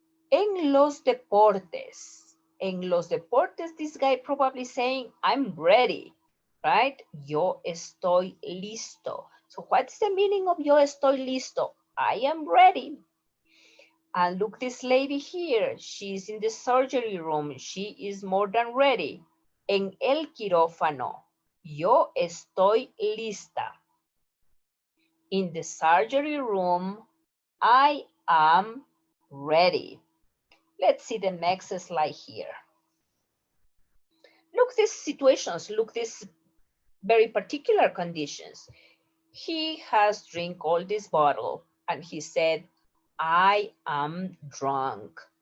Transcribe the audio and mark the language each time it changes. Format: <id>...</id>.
<es>En los deportes. En los deportes,</es> <en>this guy probably saying, I'm ready, right?</en> <es>Yo estoy listo.</es> <en>So what's the meaning of</en> <es>yo estoy listo?</es> <en>I am ready. And look, this lady here, she's in the surgery room. She is more than ready.</en> <es>En el quirófano, yo estoy lista.</es> <en>In the surgery room, I am ready. Let's see the next slide here. Look these situations, look these very particular conditions. He has drink all this bottle and he said, I am drunk.</en>